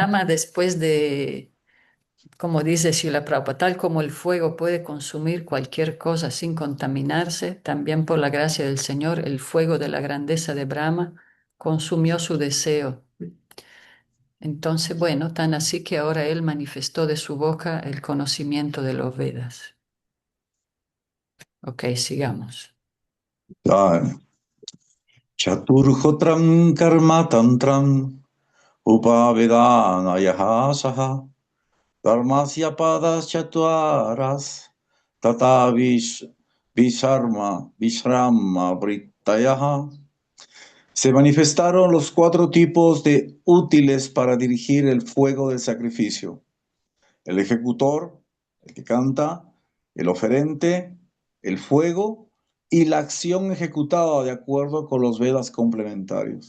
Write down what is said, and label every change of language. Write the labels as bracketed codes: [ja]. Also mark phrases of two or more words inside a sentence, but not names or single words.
[es] Brahma, después de, como dice Srila Prabhupada, tal como el fuego puede consumir cualquier cosa sin contaminarse, también por la gracia del Señor, el fuego de la grandeza de Brahma consumió su deseo. Entonces, bueno, tan así que ahora él manifestó de su boca el conocimiento de los Vedas. Ok, sigamos. [sa] Chaturhotram karma tantram upavedanayah saha dharmasya padas chatvaras tata visharma vrittayaha. [es] Se manifestaron los 4 tipos de útiles para dirigir el fuego del sacrificio: el ejecutor, el que canta, el oferente, el fuego y la acción ejecutada de acuerdo con los Vedas complementarios.